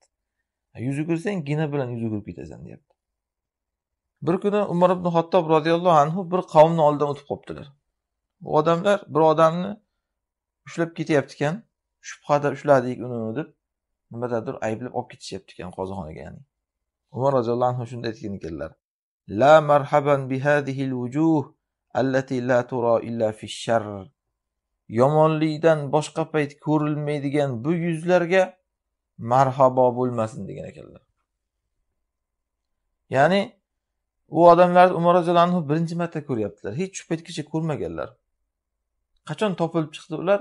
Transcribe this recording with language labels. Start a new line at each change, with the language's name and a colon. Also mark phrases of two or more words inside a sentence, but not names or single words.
Uzbek: Yuz o'girsang gina bilan yuz o'girib ketasan deyapti. Bir kuni Umar ibn Xattob
Arabic: رضي الله عنه
Uzbek: bir qavmni oldidan o'tib qoptilar. Bu odamlar bir odamni ushlab ketyapti ekan, shubhada ushladik uni deb, nimadadir ayblab olib ketishyapti ekan qo'zixonaga, ya'ni. Umar
Arabic: رضي الله عنه
Uzbek: shunday aytgan ekanlar:
Arabic: "لا مرحبا بهذه الوجوه التي لا ترى إلا في الشر."
Uzbek: Yomonlikdan boshqa payt ko'rilmaydigan bu yuzlarga marhabo bo'lmasin degan ekanlar. Ya'ni u odamlar Umar
Arabic: رضي الله عنه
Uzbek: birinchi marta ko'ryaptilar. Hech shu paytgacha ko'rmaganlar. Qachon topilib chiqdi ular?